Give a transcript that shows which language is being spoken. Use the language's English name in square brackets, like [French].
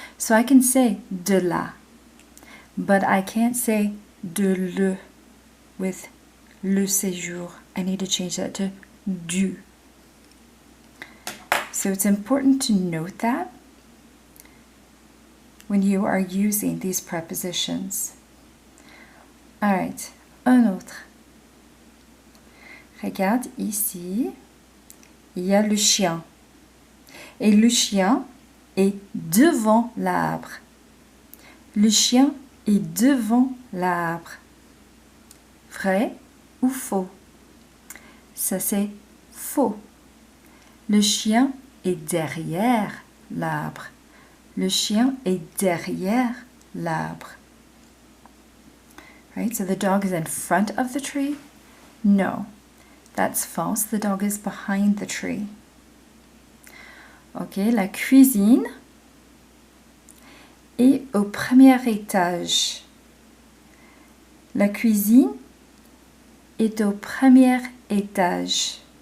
[English] So I can say de la, but I can't say de le with le séjour. I need to change that to du. So it's important to note that when you are using these prepositions. All right, [French] un autre. Regarde ici, il y a le chien. Et le chien est devant l'arbre. Le chien est devant l'arbre. Vrai ou faux? Ça c'est faux. Le chien est derrière l'arbre. Le chien est derrière l'arbre. [English] Right? So the dog is in front of the tree? No, that's false. The dog is behind the tree. [French] Ok, la cuisine est au premier étage. La cuisine est au premier étage.